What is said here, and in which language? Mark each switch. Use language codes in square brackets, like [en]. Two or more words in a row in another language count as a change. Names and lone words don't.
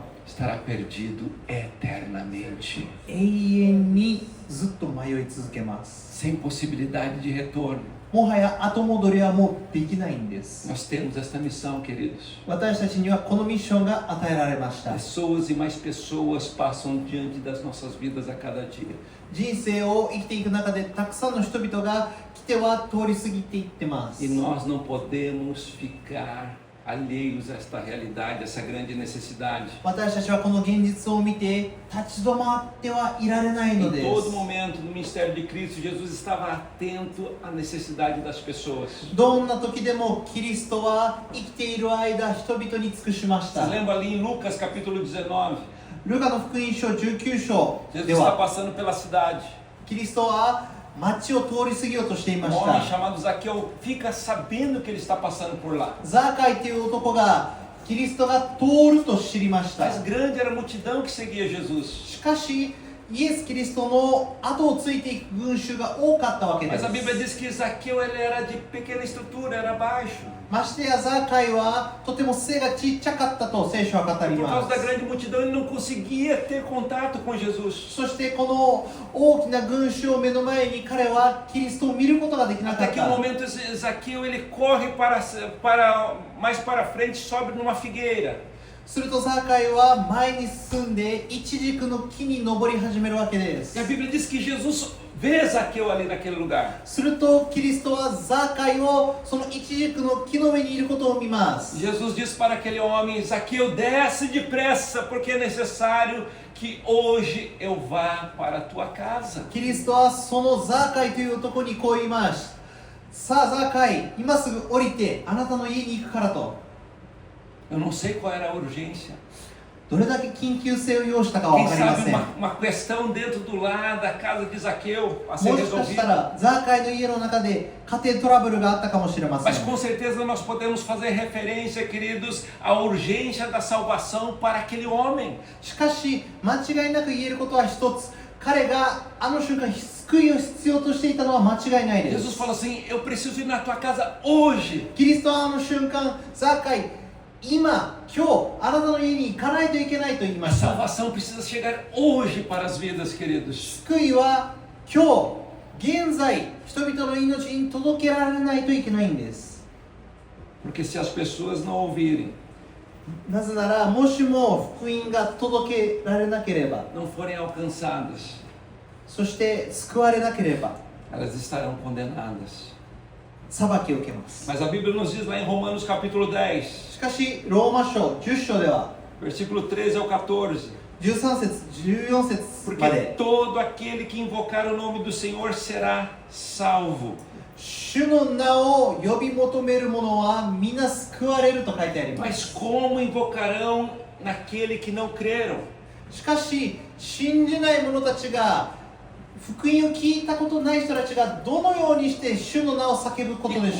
[pt] estará perdido eternamente, [ja] 永遠にずっと迷い続けます。 [pt] sem possibilidade de retorno. [ja] もはや後戻りはもうできないんです。 [pt] Nós temos esta missão, queridos. [ja] 私たちにはこのミッションが与えられました。 [pt] Pessoas e mais pessoas passam diante das nossas vidas a cada dia. [ja] 人生を生きていく中でたくさんの人々が来ては通り過ぎていってます。 [pt] E nós não podemos ficar alheios a esta realidade, a essa grande necessidade. [ja] 私たちはこの現実を見て立ち止まってはいられないの [pt] Em [ja] で [pt] todo [ja] す。 [pt] momento do ministério de Cristo, Jesus estava atento à necessidade das pessoas. [ja] どんな時でもキリストは生きている間人々に尽くしまし [pt] Você [ja] た。 [pt] lembra ali em Lucas capítulo 19? [ja] ルカの福音書19章 [pt] Jesus [ja] で [pt] está [ja] は [pt] passando pela cidade. [ja] キリストは町を通り過ぎようとしていま [pt] Um [ja] し [pt] homem [ja] た。 [pt] chamado Zaqueu fica sabendo que ele está passando por lá. [ja] ザーカイという男がキリストが通ると知りました。 [pt] Mas grande era a multidão que seguia Jesus. [ja] しかしイエス・キリストの後をついていく群衆が多かったわけで [pt] Mas [ja] す。 [pt] a Bíblia diz que Zaqueu ele era de pequena estrutura, era baixo. [ja] ましてやザーカイはとても背がちっちゃかったと聖書は語り [pt] Por [ja] ま [pt] causa da [ja] す。 [pt] grande multidão, ele não conseguia ter contato com Jesus. [ja] そしてこの大きな群衆を目の前に彼はキリストを見ることができなか [pt] Até [ja] っ [pt] que um [ja] た。 [pt] momento Zaqueu ele corre mais para frente, sobe numa figueira. [ja] するとザーカイは前に進んでイチジクの木に登り始めるわけで [pt] E [ja] す [pt] a。Bíblia diz que Jesus vê Zaqueu ali naquele lugar. [ja] するとキリストはザーカイをそのイチジクの木の上にいることを見ます。 [pt] Jesus diz para aquele homem: Zaqueu, desce depressa, porque é necessário que hoje eu vá para a tua casa. [ja] キリストはそのザーカイという男にこう言います。さあザーカイ、今すぐ降りてあなたの家に行くからと。 [pt] Eu não sei qual era a urgência. [ja] どれだけ緊急性を要したかは [pt] Quem [ja] 分かりま [pt] sabe [ja] せん。 [pt] uma questão dentro do lar, da casa de Zaqueu, a ser [ja] もしかした [pt] resolvida. [ja] らザーカイの家の中で家庭トラブルがあったかもしれません。 [pt] Mas com certeza nós podemos fazer referência, queridos, à urgência da salvação para aquele homem. [ja] しかし間違いなく言えることは一つ、彼があの瞬間救いを必要としていたのは間違いないで [pt] Jesus [ja] す。 [pt] fala assim: eu preciso ir na tua casa hoje. [ja] キリストはあの瞬間、ザーカイ、今あなたの家に行かないといけないと言いま [pt] A [ja] した。 [pt] salvação precisa chegar hoje para as vidas, queridos. [ja] 救いは現在人々の命に届けられないといけないんです。 [pt] Porque se as pessoas não ouvirem, [ja] なぜなら、もしも福音が届けられなければ、 [pt] não forem alcançadas, [ja] そして救われなければ [pt] elas estarão condenadas. [ja] 裁きを受けます。 [pt] Mas a Bíblia nos diz lá em Romanos capítulo 10, [ja] しかしローマ書10章では [pt] versículo 13 ao 14. [ja] 13 節14節ま [pt] Porque [ja] で、 [pt] todo aquele que invocar o nome do Senhor será salvo. [ja] 主の名を呼び求める者は皆救われると書いてありま [pt] Mas [ja] す。 [pt] como invocarão naquele que não creram? [ja] しかし信じない者たちが、福音を聞いたことない人たちがどのようにして主の名を叫ぶことで